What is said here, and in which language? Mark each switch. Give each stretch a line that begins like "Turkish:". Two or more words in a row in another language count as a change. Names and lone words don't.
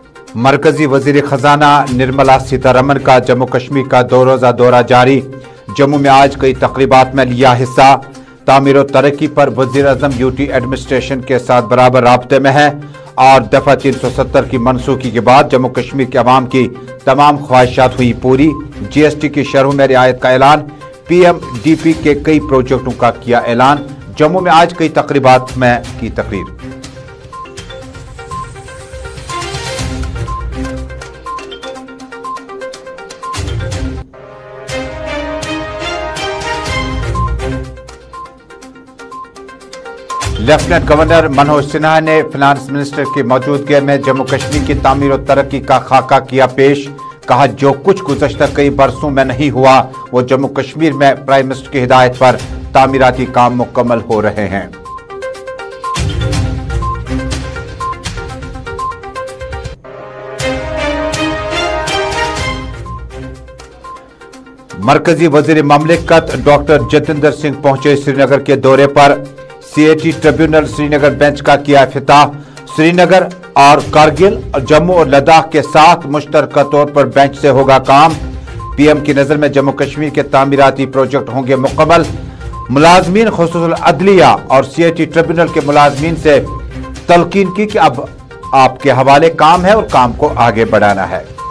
Urdu: مرکزی وزیر خزانہ نرملا سیتارمن کا جموں کشمیر کا 2 روزہ دورہ جاری۔ جموں میں آج کئی تقریبات میں لیا حصہ۔ تعمیر و ترقی پر وزیر اعظم
English: UT administration
Urdu: کے ساتھ برابر رابطے میں ہے اور دفعہ 370 کی منسوخی کے بعد جموں کشمیر کے عوام کی تمام خواہشات ہوئی پوری۔ جی ایس ٹی کی شرحوں میں رعایت کا اعلان۔ پی ایم ڈی پی کے کئی پروجیکٹوں کا کیا اعلان۔ جموں میں آج کئی تقریبات میں کی تقریر۔ لیفٹیننٹ گورنر منوج سنہا نے
English: finance minister
Urdu: کی موجودگی میں جموں کشمیر کی تعمیر و ترقی کا خاکہ کیا پیش۔ کہا جو کچھ گزشتہ کئی برسوں میں نہیں ہوا وہ جموں کشمیر میں
English: prime minister
Urdu: کی ہدایت پر تعمیراتی کام مکمل ہو رہے ہیں۔ مرکزی وزیر مملکت ڈاکٹر جتیندر سنگھ پہنچے سری نگر کے دورے پر۔ سی اے ٹی ٹریبیونل سری نگر بینچ کا کیا افتتاح۔ سری نگر اور کارگل جموں اور لداخ کے ساتھ مشترکہ طور پر بینچ سے ہوگا کام۔ پی ایم کی نظر میں جموں کشمیر کے تعمیراتی پروجیکٹ ہوں گے مکمل۔ ملازمین خصوصی العدلیہ اور سی اے ٹی ٹریبیونل کے ملازمین سے تلقین کی کہ اب آپ کے حوالے کام ہے اور کام کو آگے بڑھانا ہے۔